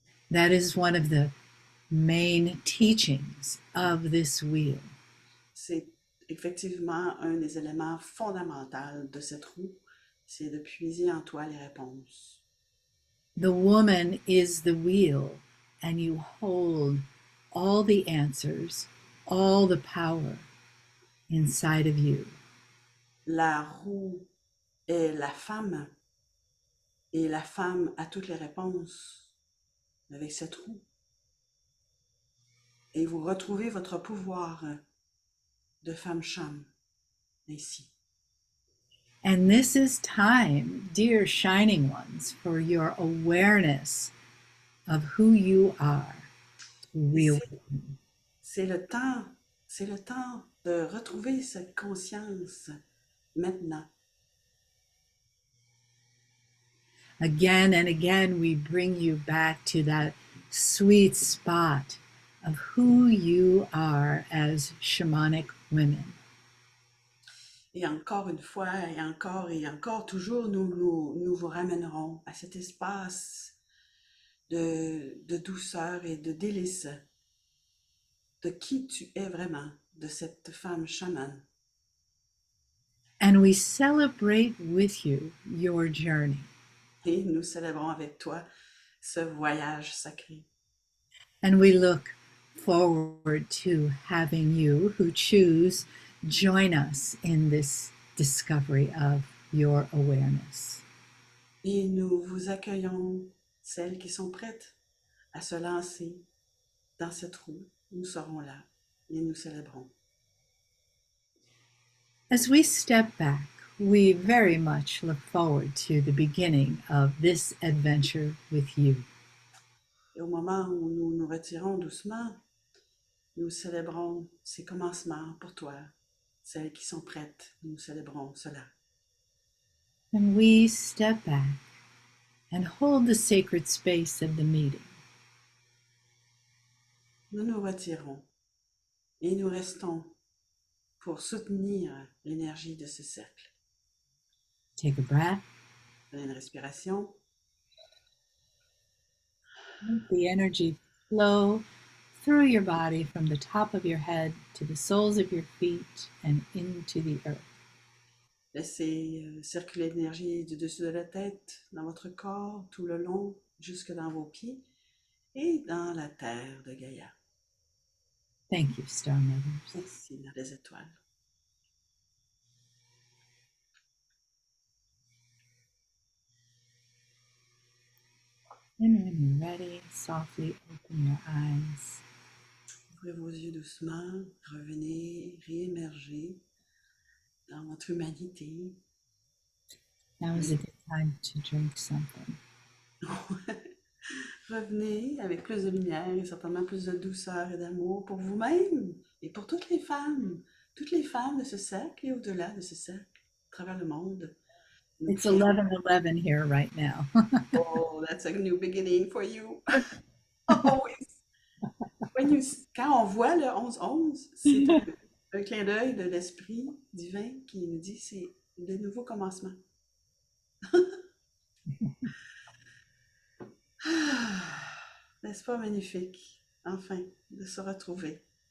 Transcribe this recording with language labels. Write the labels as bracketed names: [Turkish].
[English] That is one of the main teachings of this wheel. [French] C'est effectivement un des éléments fondamentaux de cette roue, c'est de puiser en toi les réponses. [English] The woman is the wheel, and you hold all the answers, all the power inside of you. [French] La roue est la femme, et la femme a toutes les réponses avec cette roue. Et vous retrouvez votre pouvoir de femme-cham ainsi. [English] And this is time, dear shining ones, for your awareness of who you are. Real. [French] C'est le temps de retrouver cette conscience maintenant. [English] Again and again, we bring you back to that sweet spot of who you are as shamanic women. [French] Et encore une fois, et encore, toujours, nous vous ramènerons à cet espace de douceur et de délice de qui tu es vraiment, de cette femme chamane. [English] And we celebrate with you your journey. [French] Et nous célébrons avec toi ce voyage sacré. [English] And we look forward to having you who choose join us in this discovery of your awareness. [French] Et nous vous accueillons, celles qui sont prêtes à se lancer dans cette roue. Nous serons là et nous célébrons. [English] As we step back, we very much look forward to the beginning of this adventure with you. [French] Et au moment où nous nous retirons doucement, nous célébrons ces commencements pour toi. Celles qui sont prêtes, nous célébrons cela. [English] And we step back and hold the sacred space of the meeting. [French] Nous nous retirons et nous restons pour soutenir l'énergie de ce cercle. [English] Take a breath. [French] Prenez une respiration. [English] Let the energy flow through your body from the top of your head to the soles of your feet and into the earth. [French] Laissez circuler l'énergie du dessus de la tête dans votre corps, tout le long, jusque dans vos pieds et dans la terre de Gaïa. [English] Thank you, Star Mothers. [French] Merci, dans les étoiles. [English] And when you're ready, softly open your eyes. [French] Ouvrez vos yeux doucement, revenez, réémergez dans votre humanité. [English] Now is a good time to drink something. [French] Revenez avec plus de lumière et certainement plus de douceur et d'amour pour vous-même et pour toutes les femmes de ce cercle et au-delà de ce cercle, à travers le monde. [English] It's 11:11 here right now. Oh, that's a new beginning for you. Always. [French] Quand on voit le 11-11, c'est un clin d'œil de l'esprit divin qui nous dit c'est de nouveaux commencements. N'est-ce pas magnifique, enfin, de se retrouver.